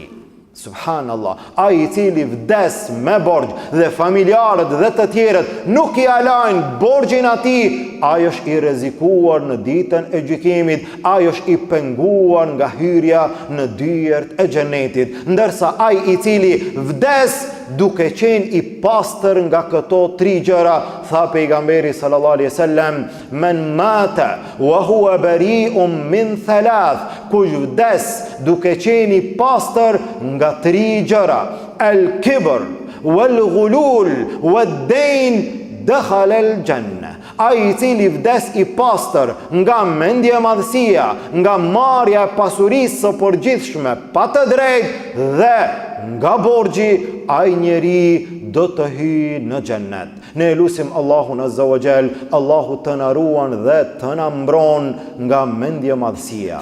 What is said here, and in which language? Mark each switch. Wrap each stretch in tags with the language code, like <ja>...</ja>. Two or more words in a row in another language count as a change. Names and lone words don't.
<sq>Subhanallah, ai i cili vdes me borxh dhe familjarët dhe të tjerët nuk i alajnë borxhin atij, ai është i rrezikuar në ditën e gjykimit, ai është i penguar nga hyrja në dyert e xhenetit, ndërsa ai i cili vdes duke qenë i pastër nga këto 3 gjëra, tha pejgamberi</sq> <ar>صلى الله عليه وسلم، من مات وهو بريء من 3,</ar> <sq>kush vdes duke qenë i pastër nga 3 gjëra,</sq> <ar>الكبر والغلول والدين دخل الجنة.</ar> <sq>Ai i cili vdes i pastër nga mendje madhësia, nga marrja e pasurisë së përgjithshme pa të drejtë dhe nga borxhi, ai njeri do të hyjë në xhennet. Ne lutim Allahun</sq> <ar>عز وجل,</ar> <sq>Allahu të na ruan dhe të na mbron nga mendje madhësia.</sq>